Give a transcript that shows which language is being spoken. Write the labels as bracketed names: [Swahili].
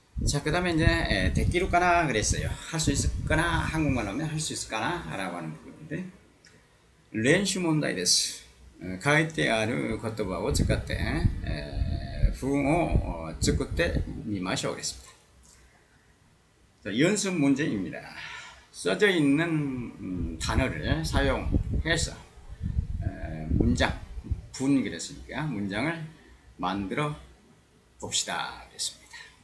[Korean] 자, 그 다음에 이제 데키루까나 그랬어요. 할 수 있을까나, 한국말로 하면 할 수 있을까나 라고 하는 부분인데, [Japanese] 렌슈 문다이 데스. 書いてある言葉を使って文を作ってみましょう [Korean] 그랬습니다. 연습 문제입니다. 써져 있는 단어를 사용해서 문장, 분 그랬으니까 문장을 만들어 봅시다 그랬습니다.